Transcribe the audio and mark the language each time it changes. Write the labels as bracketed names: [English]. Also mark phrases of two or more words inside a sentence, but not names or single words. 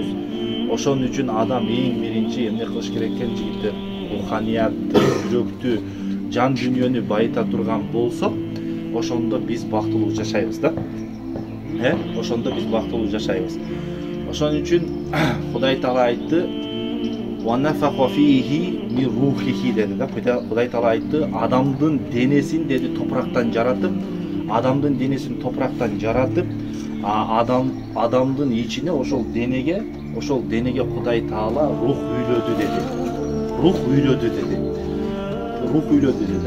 [Kyrgyz] Ошон үчүн адам эң биринчи эмне кылыш керек экен жигиттер? Руханиятты, жүрөктү, жан дүйнөнү байыта турган болсок, ошондо биз бактылуу жашайбыз да. Ошондо биз бактылуу жашайбыз. Ошон үчүн Кудай Таала айтты: [Arabic] "ونفخ فيه من روحه" [Kyrgyz] деди да. Кудай Таала айтты, адамдын денесин деди топурактан жаратып, адамдын денесин топурактан жаратып, адамдын ичине ошол денеге Кудай Таала рух үйлөдү деди. Рух үйлөдү деди. Рух үйлөдү деди.